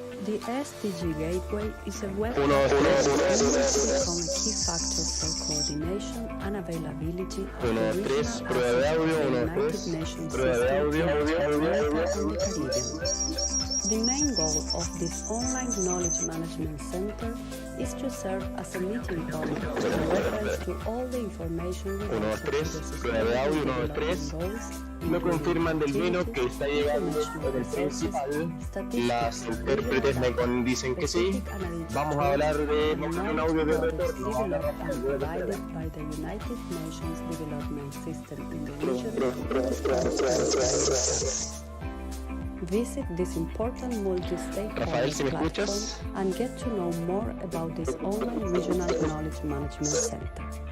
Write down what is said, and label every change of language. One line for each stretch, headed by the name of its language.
English: The SDG Gateway is a web platform that aims to become a key factor for coordination and availability of the regional assets of the United Nations system in Latin America and the Caribbean. The main goal of this online knowledge management center is to serve as a meeting point in reference to all the information related to the sustainable development goals.
Spanish: Me confirman del vino que está llegando por el principal. Las intérpretes me dicen que sí. Vamos a hablar de un audio de retorno.
English: Provided by the United Nations Development System in the region. Visit this important multi-stakeholder platform and get to know more about this online regional knowledge management center.